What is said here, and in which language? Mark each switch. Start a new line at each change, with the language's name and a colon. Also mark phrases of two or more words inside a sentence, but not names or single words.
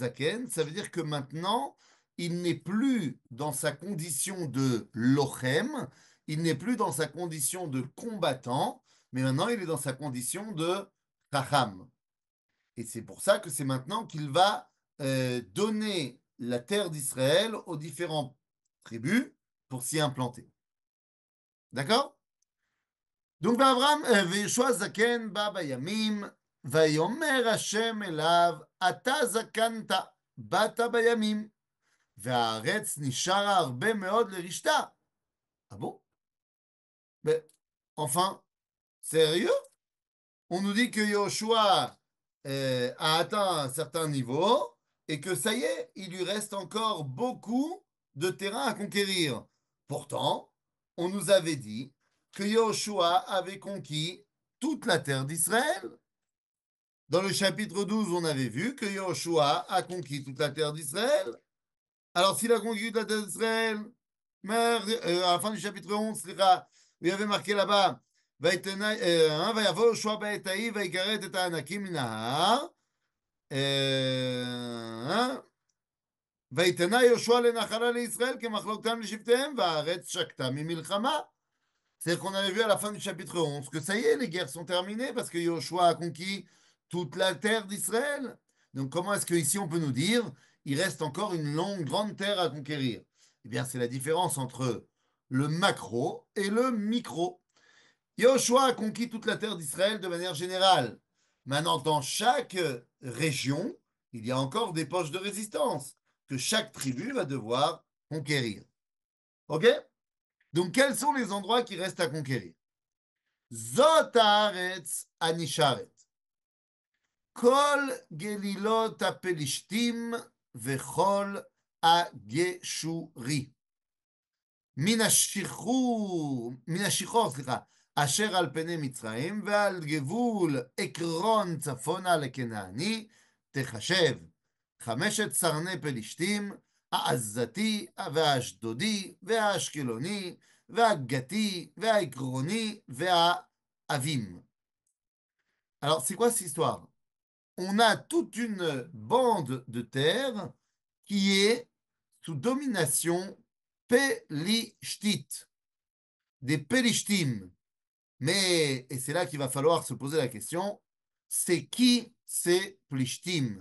French: Ça veut dire que maintenant, il n'est plus dans sa condition de lochem, il n'est plus dans sa condition de combattant, mais maintenant il est dans sa condition de chacham. Et c'est pour ça que c'est maintenant qu'il va donner la terre d'Israël aux différentes tribus pour s'y implanter. D'accord? Donc, Abraham,
Hebrew: וישוע זקן בא בימים, ויאמר השם אליו, אתה זקנת, באת בימים, והארץ נשארה הרבה מאוד לרשתה.
French: Ah bon? Mais, enfin, sérieux? On nous dit que Yoshua a atteint un certain niveau et que ça y est, il lui reste encore beaucoup de terrain à conquérir. Pourtant, on nous avait dit que Yoshua avait conquis toute la terre d'Israël. Dans le chapitre 12, on avait vu que Yoshua a conquis toute la terre d'Israël. Alors, s'il a conquis toute la terre d'Israël, à la fin du chapitre 11, il y avait marqué là-bas,
Hebrew: ויבוא יהושע בעת ההיא ויגרד את הענקים מן ההר ויתנה יהושע לנחלה לישראל כמחלוקתם לשבטיהם והארץ שקטה ממלחמה.
French: C'est-à-dire qu'on avait vu à la fin du chapitre 11 que ça y est, les guerres sont terminées parce que Yoshua a conquis toute la terre d'Israël. Donc comment est-ce qu'ici on peut nous dire il reste encore une longue, grande terre à conquérir? Eh bien, c'est la différence entre le macro et le micro. Yoshua a conquis toute la terre d'Israël de manière générale. Maintenant, dans chaque région, il y a encore des poches de résistance que chaque tribu va devoir conquérir. Ok? Donc, quels sont les endroits qui restent à conquérir?
Hebrew: זאת הארץ הנשארת. כל גלילות הפלישתים וכל הגשורי. מן השיחור, אשר על פני מצרים, ועל גבול עקרון צפונה לכנעני, תחשב 5 סרני פלישתים, העזתי והאשדודי והאשקלוני והגתי והעקרוני והאבים.
French: Alors, c'est quoi cette histoire? On a toute une bande de terre qui est sous domination Pelishtit, des Pelishtim. Mais, et c'est là qu'il va falloir se poser la question, c'est qui ces Plishtim?